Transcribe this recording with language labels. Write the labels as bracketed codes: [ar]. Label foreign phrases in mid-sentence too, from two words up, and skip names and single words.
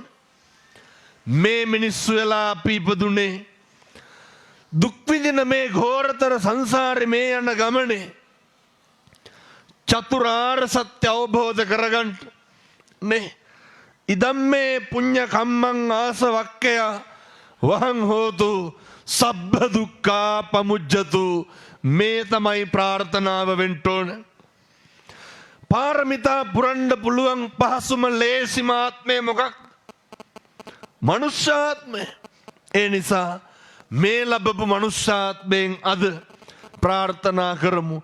[si] මේ මිනිස්සු වෙලා අපි ඉපදුනේ දුක් විඳින මේ ඝෝරතර සංසාරේ මේ යන ගමනේ චතුරාර්ය සත්‍ය අවබෝධ කරගන්න නේ. [pi] ඉදම්මේ පුඤ්ඤ කම්මං ආසවක්කය වහං හෝතු සබ්බ දුක්ඛා පමුජ්ජතු. [si] මේ තමයි ප්‍රාර්ථනාව වෙන්න ඕන. පාරමිතා පුරන්න පුළුවන් පහසුම ලේසිම ආත්මය මොකක්ද? මනුෂ්‍යාත්මය. ඒ නිසා මේ ලැබපු මනුෂ්‍යාත්මයෙන් අද ප්‍රාර්ථනා කරමු.